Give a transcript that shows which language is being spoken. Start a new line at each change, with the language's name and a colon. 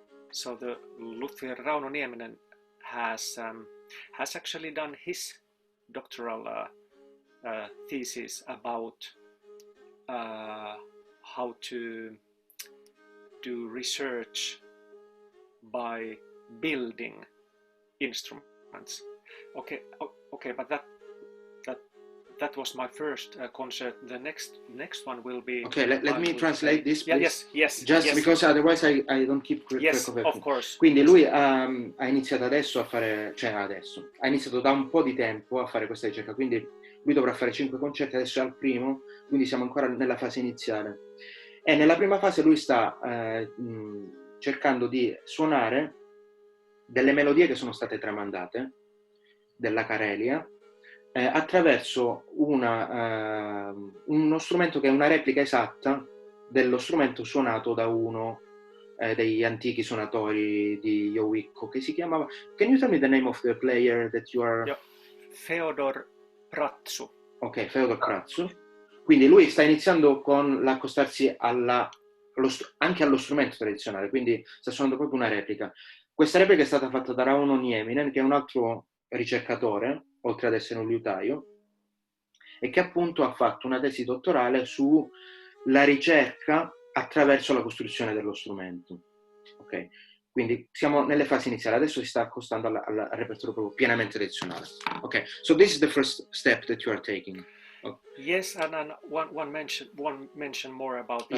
English: So the Luther Rauno Nieminen has actually done his doctoral thesis about how to do research by building instruments. Okay, but that was my first concert. The next one will be... Okay, let me translate this, please. Yes. Just because otherwise I don't keep track of everything. Of course.
Italian: Quindi lui ha iniziato ha iniziato da un po' di tempo a fare questa ricerca, quindi lui dovrà fare 5 concerti, adesso è al primo, quindi siamo ancora nella fase iniziale. E nella prima fase lui sta cercando di suonare delle melodie che sono state tramandate della Karelia, attraverso uno strumento che è una replica esatta dello strumento suonato da uno degli antichi suonatori di jouhikko, che si chiamava... Can you tell me the name of the player that you are... Yeah. Feodor Pratsu. Ok, Feodor Pratsu. Quindi lui sta iniziando con l'accostarsi anche allo strumento tradizionale, quindi sta suonando proprio una replica. Questa replica è stata fatta da Rauno Nieminen, che è un altro ricercatore, oltre ad essere un liutaio, e che appunto ha fatto una tesi dottorale sulla ricerca attraverso la costruzione dello strumento. Ok, quindi siamo nelle fasi iniziali, adesso si sta accostando al repertorio proprio pienamente tradizionale.
English: Ok, so this is the first step that you are taking. Okay. Yes, and one mention more about that,